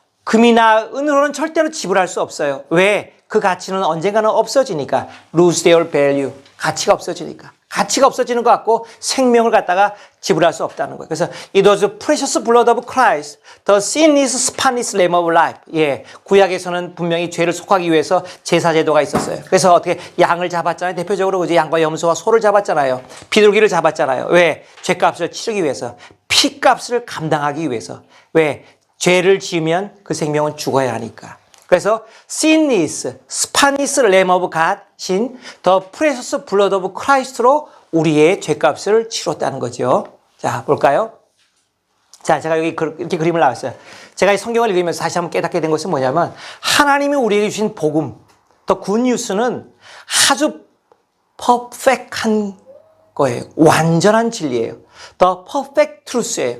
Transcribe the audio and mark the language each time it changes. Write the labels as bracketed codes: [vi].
[ko] 금이나 은으로는 절대로 지불할 수 없어요. 왜? 그 가치는 언젠가는 없어지니까. [en] Lose their value. [ko] 가치가 없어지니까. 가치가 없어지는 것 같고 생명을 갖다가 지불할 수 없다는 거예요. 그래서 [en] it was the precious blood of Christ, the sinless spotless lamb of life. [ko] 예, 구약에서는 분명히 죄를 속하기 위해서 제사 제도가 있었어요. 그래서 어떻게 양을 잡았잖아요. 대표적으로 그죠? 양과 염소와 소를 잡았잖아요. 비둘기를 잡았잖아요. 왜? 죄값을 치르기 위해서. 피값을 감당하기 위해서. 왜? 죄를 지으면 그 생명은 죽어야 하니까. 그래서 [en] sin is Spanish Lamb of God [ko] 신 [en] the precious blood of Christ [ko] 로 우리의 죄값을 치렀다는 거죠. 자, 볼까요? 자, 제가 여기 이렇게 그림을 나왔어요. 제가 이 성경을 읽으면서 다시 한번 깨닫게 된 것은 뭐냐면 하나님이 우리에게 주신 복음, 더 굿뉴스는 아주 퍼펙트한 거예요. 완전한 진리예요. 더 퍼펙트 트루스예요.